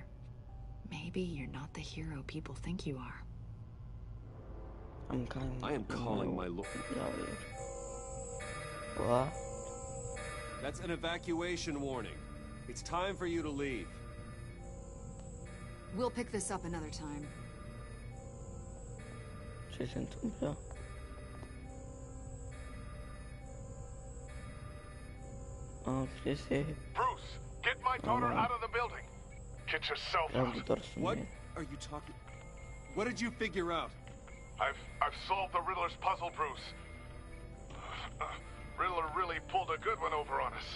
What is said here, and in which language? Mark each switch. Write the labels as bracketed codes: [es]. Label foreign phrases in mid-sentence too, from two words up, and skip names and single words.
[en] Maybe you're not the hero people think you are. I am calling my lord. What? That's an evacuation warning. It's time for you to leave. We'll pick this up another time. [ro] Ce se întâmplă? [en] Bruce, get my daughter out of the building. Get yourself out. What are you talking? What did you figure out? I've solved the Riddler's puzzle, Bruce. Riddler really pulled a good one over on us.